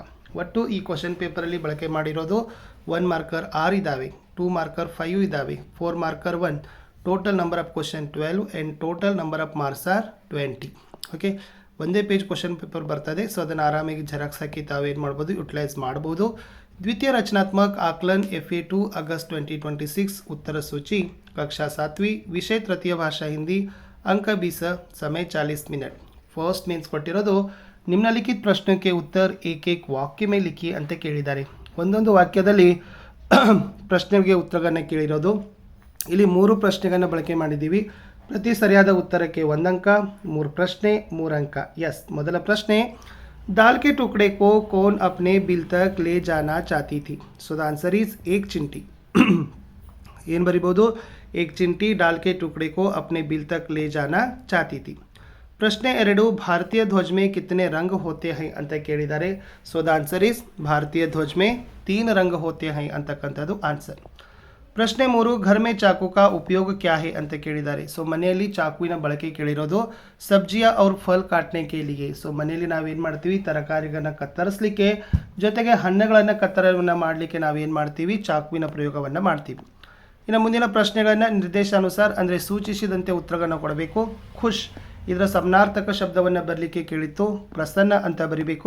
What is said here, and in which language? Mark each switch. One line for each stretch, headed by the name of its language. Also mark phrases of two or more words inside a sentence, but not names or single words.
Kannada: ಒಟ್ಟು ಈ
English: question paperalli
Kannada: ಬಳಕೆ ಮಾಡಿರೋದು 1 ಮಾರ್ಕರ್ 6 ಇದ್ದಾವೆ, 2 ಮಾರ್ಕರ್ 5 ಇದ್ದಾವೆ, 4 ಮಾರ್ಕರ್ 1.
English: total number of question 12 and total number of marks are 20.
Kannada: ಓಕೆ, ಒಂದೇ
English: page question paper
Kannada: ಬರ್ತದೆ. ಸೊ ಅದನ್ನು ಆರಾಮಾಗಿ ಜೆರಾಕ್ಸ್ ಹಾಕಿ ತಾವೇನು ಮಾಡ್ಬೋದು, ಯುಟಿಲೈಸ್ ಮಾಡ್ಬೋದು.
Hindi: द्वितीय रचनात्मक आकलन FA2 अगस्त 2026, उत्तर सूची कक्षा 7वीं, विषय तृतीय भाषा हिंदी, अंक 20, समय 40 मिनट.
English: first means
Kannada: ಕೊಟ್ಟಿರೋದು ನಿಮ್ನಲಿಖಿತ ಪ್ರಶ್ನೆ
Hindi: के उत्तर एक एक वाक्य में लिखी
Kannada: ಅಂತ ಕೇಳಿದ್ದಾರೆ. ಒಂದೊಂದು ವಾಕ್ಯದಲ್ಲಿ ಪ್ರಶ್ನೆಗೆ ಉತ್ತರಗಳನ್ನು ಕೇಳಿರೋದು. ಇಲ್ಲಿ 3 ಪ್ರಶ್ನೆಗಳನ್ನು ಬಳಕೆ ಮಾಡಿದ್ದೀವಿ. ಪ್ರತಿ ಸರಿಯಾದ ಉತ್ತರಕ್ಕೆ 1 ಅಂಕ, 3 ಪ್ರಶ್ನೆ 3 ಅಂಕ. ಎಸ್, ಮೊದಲ ಪ್ರಶ್ನೆ,
Hindi: दाल के टुकड़े को कौन अपने बिल तक ले जाना चाहती थी?
English: so the answer is
Hindi: एक चिंटी.
Kannada: ಏನು ಬರಿಬೋದು,
Hindi: एक चिंटी दाल के टुकड़े को अपने बिल तक ले जाना चाहती थी. ಪ್ರಶ್ನೆ 2, भारतीय ध्वज में कितने रंग होते हैं
Kannada: ಅಂತ ಕೇಳಿದ್ದಾರೆ.
English: so the answer is
Hindi: भारतीय ध्वज में 3 रंग होते हैं
Kannada: ಅಂತಕ್ಕಂಥದ್ದು ಆನ್ಸರ್. ಪ್ರಶ್ನೆ 3,
Hindi: घर में चाकू का उपयोग क्या है
Kannada: ಅಂತ ಕೇಳಿದ್ದಾರೆ. ಸೊ ಮನೆಯಲ್ಲಿ ಚಾಕುವಿನ ಬಳಕೆ ಕೇಳಿರೋದು
Hindi: ಸಬ್ಜಿಯಾ और फल काटने के लिए.
Kannada: ಸೊ ಮನೆಯಲ್ಲಿ ನಾವೇನು ಮಾಡ್ತೀವಿ, ತರಕಾರಿಗಳನ್ನು ಕತ್ತರಿಸಲಿಕ್ಕೆ ಜೊತೆಗೆ ಹಣ್ಣುಗಳನ್ನು ಕತ್ತರವನ್ನು ಮಾಡಲಿಕ್ಕೆ ನಾವೇನು ಮಾಡ್ತೀವಿ, ಚಾಕುವಿನ ಪ್ರಯೋಗವನ್ನು ಮಾಡ್ತೀವಿ. ಇನ್ನು ಮುಂದಿನ ಪ್ರಶ್ನೆಗಳನ್ನು ನಿರ್ದೇಶಾನುಸಾರ ಅಂದರೆ ಸೂಚಿಸಿದಂತೆ ಉತ್ತರಗಳನ್ನು ಕೊಡಬೇಕು. ಖುಷ್ ಇದರ ಸಮನಾರ್ಥಕ ಶಬ್ದವನ್ನು ಬರಲಿಕ್ಕೆ ಕೇಳಿತ್ತು, ಪ್ರಸನ್ನ ಅಂತ ಬರಿಬೇಕು.